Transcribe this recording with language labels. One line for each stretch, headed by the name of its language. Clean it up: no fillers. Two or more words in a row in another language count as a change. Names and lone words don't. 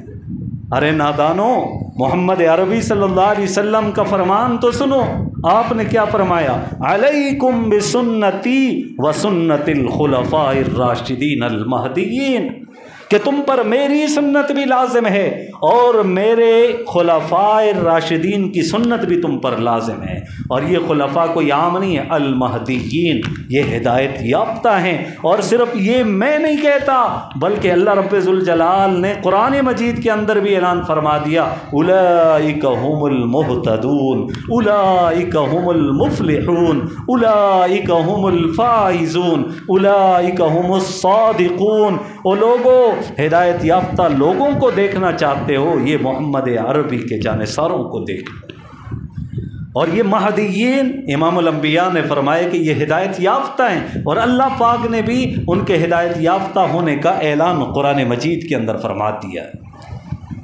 Urdu: ارے نادانو، محمد عربی
Arabic: صلی اللہ علیہ وسلم
Urdu: کا فرمان تو سنو، آپ نے کیا فرمایا،
Arabic: علیکم بسنتی وسنت الخلفاء الراشدین المہدیین،
Urdu: کہ تم پر میری سنت بھی لازم ہے اور میرے خلفاء راشدین کی سنت بھی تم پر لازم ہے۔ اور یہ خلفاء کوئی عام نہیں ہے، المہدیین، یہ ہدایت یافتہ ہیں۔ اور صرف یہ میں نہیں کہتا بلکہ اللہ رب ذوالجلال نے قرآن مجید کے اندر بھی اعلان فرما دیا،
Arabic: اولئک هم المہتدون، اولئک هم المفلحون، اولئک هم الفائزون، اولئک هم الصادقون۔
Urdu: او لوگو، ہدایت یافتہ لوگوں کو دیکھنا چاہتے ہو، یہ محمد عربی کے جانثاروں کو دیکھو۔ اور یہ مہدیین، امام الانبیاء نے فرمایا کہ یہ ہدایت یافتہ ہیں، اور اللہ پاک نے بھی ان کے ہدایت یافتہ ہونے کا اعلان قرآن مجید کے اندر فرما دیا ہے۔